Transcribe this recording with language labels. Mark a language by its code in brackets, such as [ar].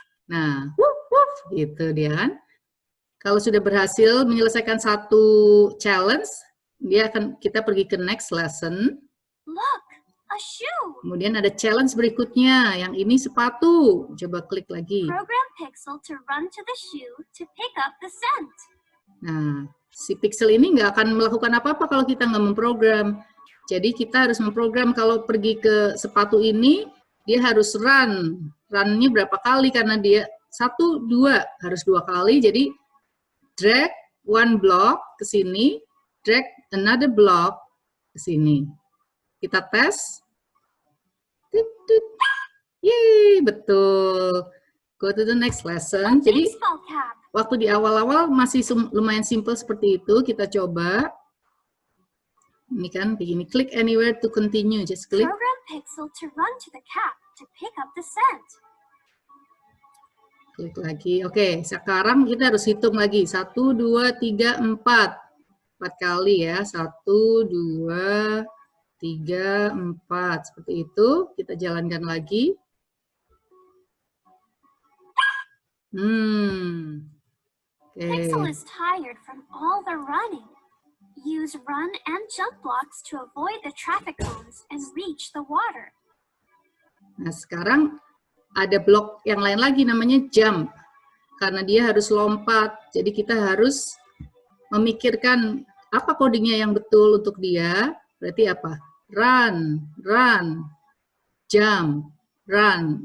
[id] Nah, woof, woof, gitu dia kan. Kalau sudah berhasil menyelesaikan satu challenge, kita pergi ke [en] next lesson. Look, a shoe. [id] Kemudian ada challenge berikutnya, yang ini sepatu. Coba klik lagi. [en] Program Pixel to run to the shoe to pick up the scent. [id] Nah, si Pixel ini nggak akan melakukan apa-apa kalau kita nggak memprogram. Jadi kita harus memprogram kalau pergi ke sepatu ini, dia harus run. Run-nya berapa kali karena dia 1, 2, harus 2 kali. Jadi [en] drag one block [id] ke sini, [en] drag another block [id] ke sini. Kita tes. Yeay, betul. [en] Go to the next lesson. Jadi Baseball cap. [id] waktu di awal-awal masih lumayan simple seperti itu. Kita coba. Ini kan begini, [en] click anywhere to continue. Just click. Program Pixel to run to the cap to pick up the scent. [id] Klik lagi. Oke, sekarang kita harus hitung lagi. 1, 2, 3, 4. 4 kali ya. 1, 2, 3, 4. Seperti itu. Kita jalankan lagi. Oke. [en] Pixel is tired from all the running. Use run and jump blocks to avoid the traffic cones and reach the water. [id] Nah, sekarang ada blok yang lain lagi namanya jump. Karena dia harus lompat. Jadi kita harus memikirkan apa codingnya yang betul untuk dia. Berarti apa? [en] Run, run, jump, run.